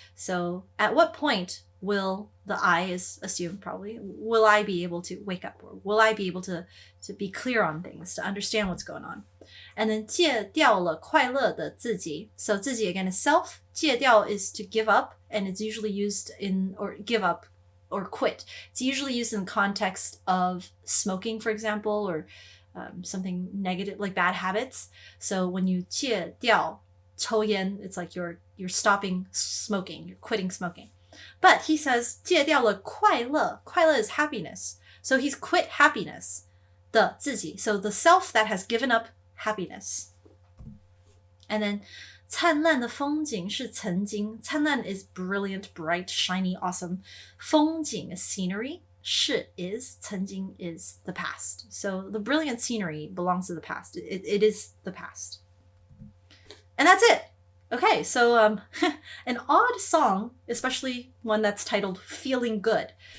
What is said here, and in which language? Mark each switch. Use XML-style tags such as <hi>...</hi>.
<en>So at what point will the I is assumed probably, will I be able to wake up, or will I be able to be clear on things, to understand what's going on? And then</en> <zh>戒掉了快乐的自己.</zh> <en>So 自己 again is self. 戒掉 is to give up, and it's usually used in, or give up or quit. It's usually used in the context of smoking, for example, or something negative like bad habits. So when you</en> <zh>戒掉抽烟,</zh> <en>it's like you're stopping smoking, you're quitting smoking. But he says</en> <zh>戒掉了快乐.</zh> <en>快乐 is happiness. So he's quit happiness.</en> <zh>的自己.</zh> <en>So the self that has given up happiness. And then</en> <zh>灿烂的风景是曾经.</zh> <en>灿烂 is brilliant, bright, shiny, awesome. 风景 is scenery. 是 is. 曾经 is the past. So the brilliant scenery belongs to the past. It is the past. And that's it. Okay, so an odd song, especially one that's titled Feeling Good.</en>